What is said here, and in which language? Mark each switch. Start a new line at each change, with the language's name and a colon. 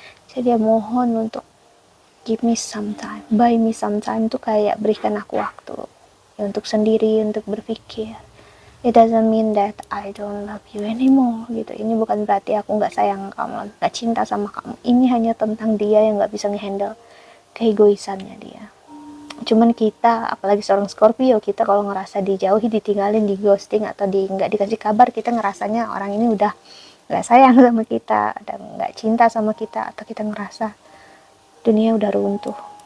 Indonesian: Jadi dia mohon untuk
English: give me some time,
Indonesian: buy me some time, itu kayak berikan aku waktu ya, untuk sendiri, untuk berpikir.
English: It doesn't mean that I don't love you anymore gitu.
Indonesian: Ini bukan berarti aku nggak sayang kamu, nggak cinta sama kamu. Ini hanya tentang dia yang nggak bisa ngehandle keegoisannya dia. Cuman kita, apalagi seorang Scorpio, kita kalau ngerasa dijauhi, ditinggalin, di ghosting, atau nggak dikasih kabar, kita ngerasanya orang ini udah nggak sayang sama kita, dan nggak cinta sama kita, atau kita ngerasa dunia udah runtuh.